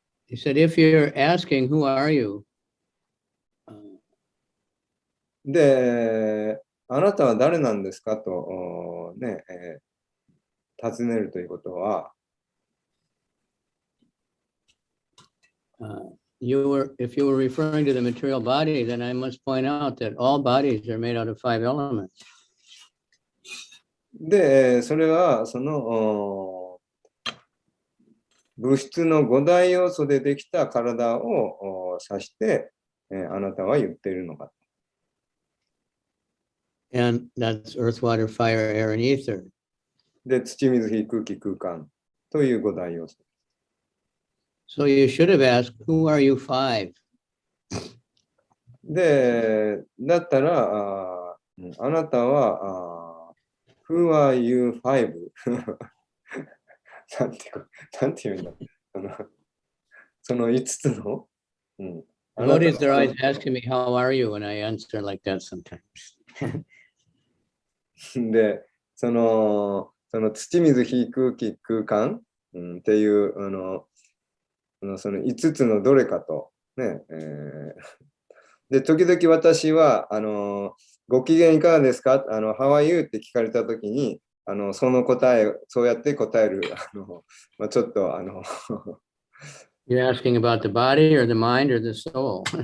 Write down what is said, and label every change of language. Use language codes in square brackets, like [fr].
[en] He said, If you're asking, Who are you? [ja] で、あなたは誰なんですかと、ね、尋ねるということは、 [en] if you were referring to the material body, then I must point out that all bodies are made out of 5 elements. [ja] で、それはその物質の5大要素でできた体を指して、あなたは言っているのか。 [en] And that's earth, water, fire, air, and ether. [ja] で、土、水、火、空気、空間という5大要素。 [en] So you should have asked, Who are you 5? [ja] で、だったら、あなたは、 [en] Who are you 5? [ja] なんて言うんだその5つの、 [en] Devotees are always asking me, How are you? And I answer like that sometimes. [ja] で、その土、水、火、空気、空間、っていうその5つのどれかと、ねで、時々私はご機嫌いかがですか [en] How are you? [ja] って聞かれたときにその答え、そうやって答える、ちょっと [en] You're asking about the body or the mind or the soul?